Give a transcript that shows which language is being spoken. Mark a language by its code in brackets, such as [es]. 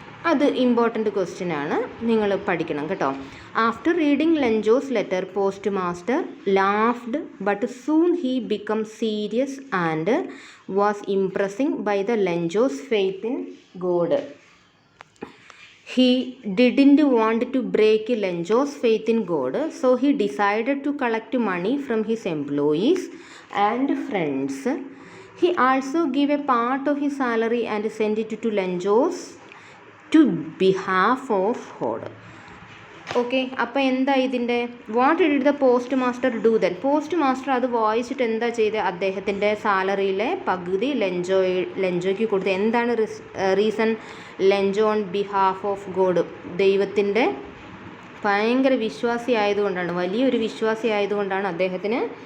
[ml] അത് important question ആണ്, നിങ്ങൾ പഠിക്കണം കേട്ടോ. [en] After reading Lencho's letter post master laughed but soon he become serious and was impressing by the Lencho's faith in God. He didn't want to break Lenjo's faith in God, so he decided to collect money from his employees and friends. He also gave a part of his salary and sent it to Lenjo's to behalf of God. [ml] Okay, അപ്പോൾ എന്താ ഇതിൻ്റെ [en] What did the post master do then? [ml] Post master അത് വായിച്ചിട്ട് എന്താ ചെയ്തത്? അദ്ദേഹത്തിൻ്റെ സാലറിയിലെ പകുതി ലെഞ്ചോയ്ക്ക് കൊടുത്തു. എന്താണ് reason? Lencho [en] on behalf of God, [ml] ദൈവത്തിൻ്റെ ഭയങ്കര വിശ്വാസി ആയതുകൊണ്ടാണ്, വലിയൊരു വിശ്വാസി ആയതുകൊണ്ടാണ് അദ്ദേഹത്തിന്